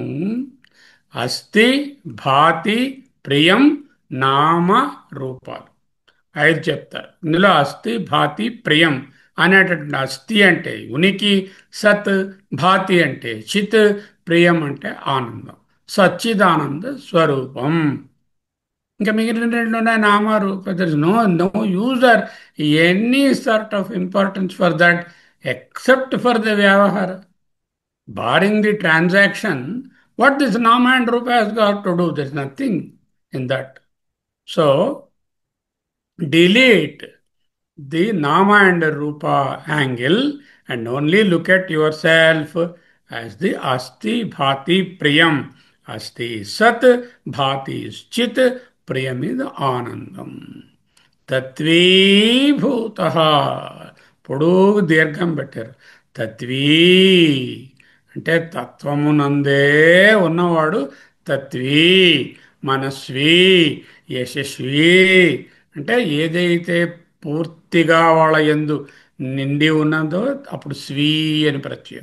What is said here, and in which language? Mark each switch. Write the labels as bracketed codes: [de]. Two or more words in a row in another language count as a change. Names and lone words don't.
[te] అస్థి, భాతి, ప్రియం, నామ రూపాలు ఐదు చెప్తారు. ఇందులో అస్థి, భాతి, ప్రియం అనేటటువంటి అస్థి అంటే ఉనికి, సత్, భాతి అంటే చిత్, ప్రియం అంటే ఆనందం, సచ్చిదానంద స్వరూపం. ఇంకా మిగిలిన రెండు ఉన్నాయి, నామారు. [en] There is no use or any sort of importance for that except for the వ్యవహార. Barring the transaction, what this Nama and Rupa has got to do? There's nothing in that. So, delete the Nama and Rupa angle and only look at yourself as the [sa] Asti Bhati Priyam. [en] Asti is Sat, Bhati is Chit, Priyam is Anandam. [te] తత్వీభూత, పొడుగు దీర్ఘం పెట్టారు. తత్వీ అంటే తత్వమునందే ఉన్నవాడు తత్వీ. మనస్వీ, యశస్వీ అంటే ఏదైతే పూర్తిగా వాళ్ళ యందు నిండి ఉన్నదో అప్పుడు స్వీ అని ప్రత్యయం.